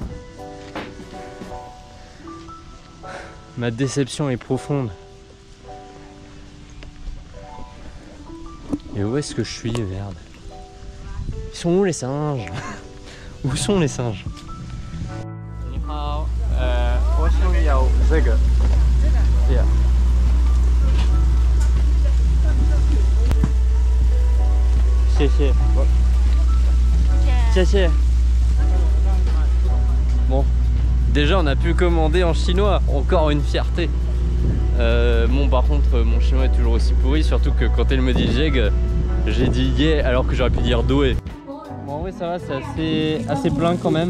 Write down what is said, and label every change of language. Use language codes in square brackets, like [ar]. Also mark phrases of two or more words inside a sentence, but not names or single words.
[fr] Ma déception est profonde. Et où est-ce que je suis, merde? Ils sont où les singes? Où sont les singes? [zh] 你好, 我想要这个。Yeah. 谢谢。 [fr] 谢谢。Bon, déjà on a pu commander en chinois, encore une fierté. Bon, par contre mon chinois est toujours aussi pourri, surtout que quand elle me dit jeg, j'ai dit yeah alors que j'aurais pu dire doé. Bon, en vrai ça va, c'est assez plein quand même.